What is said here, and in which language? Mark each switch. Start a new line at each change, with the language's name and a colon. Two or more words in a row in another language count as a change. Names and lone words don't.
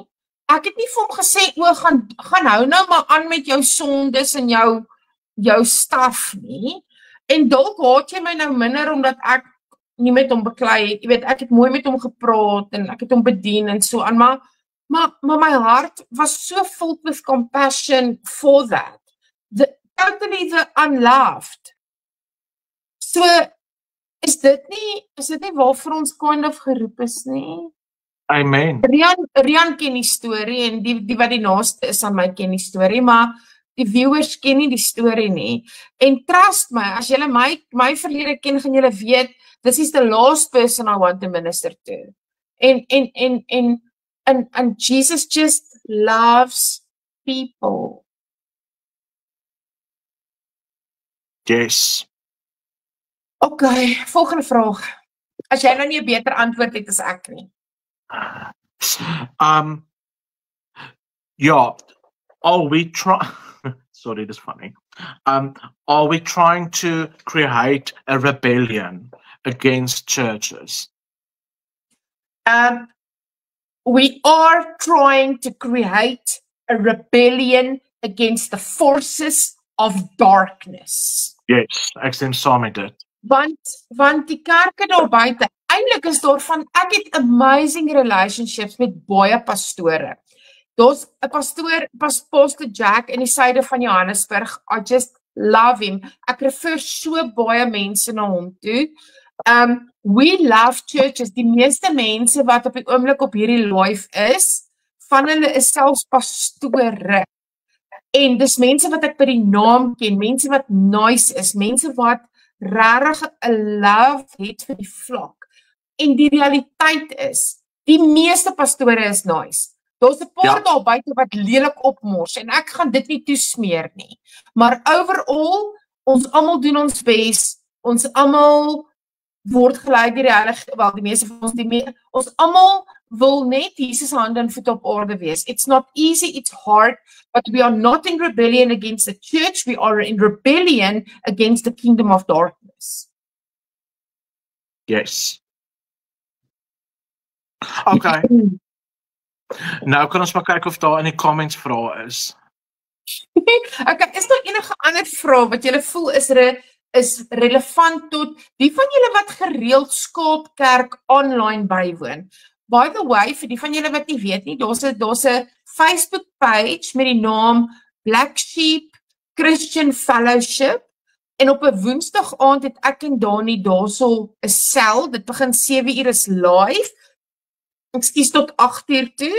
Afrikaans: Ek het nie vir hom gesê, gaan hou nou maar aan met jou sondes en jou staf nie. En dalk haat jy my nou minder omdat ek nie met hom beklei het. Jy weet, ek het mooi met hom gepraat en ek het hom bedien en so aan, maar my hart was so
English: filled with compassion for that. Totally the unloved.
Afrikaans: So, is dit nie waarvoor ons
English: kind of
Afrikaans: geroep is nie? Amen. Rian ken die storie en die wat die naaste is aan my ken die storie, maar die viewers ken nie die storie nie. En trust my, as julle my verlede ken, gaan julle weet,
English: this is the last person I want to minister to. And Jesus just loves people. Yes.
Afrikaans: Okay, volgende vraag. As jy nou nie 'n beter antwoord het as ek nie.
English: Yeah, are we sorry, this is funny. Are we trying to create a rebellion against churches? We are trying to create a rebellion against the forces of darkness. Yes,
Afrikaans: ek stem saam met dit. Want die kerke daar buite, eintlik is daar ek het
English: amazing relationships
Afrikaans: met baie pastore. Daar's 'n pastoor, Pastor Jack in die suide van Johannesburg.
English: I just love him.
Afrikaans: Ek refer so baie mense na hom toe.
English: We love churches.
Afrikaans: Die meeste mense wat op die oomblik op hierdie live is, van hulle is selfs pastore. En dis mense wat ek by die naam ken, mense wat nice is, mense wat regtig 'n love het vir die vlak. En die realiteit is, die meeste pastore is nice. Daar's 'n paar daar buite wat lelik opmors en ek gaan dit nie toesmeer nie. Maar overall, ons almal doen ons bes. Ons almal word gelei deur die Heilige, wel die meeste van ons almal wil net Jesus hande en voete op aarde wees.
English: It's not easy, it's hard, but we are not in rebellion against the church, we are in rebellion against the kingdom of darkness. Yes. Okay.
Afrikaans: Nou kan ons maar kyk of daar in die comments vrae is. Okay, is daar enige ander vrae wat julle voel is relevant tot die van julle wat gereeld Skaapkerk online bywoon?
English: By the way,
Afrikaans: vir die van julle wat nie weet nie, daar's 'n Facebook page met die naam Black Sheep Christian Fellowship en op 'n Woensdag aand het ek en Dani daarso 'n sel, dit begin 7 uur is live. Ekskuus tot 8 uur toe.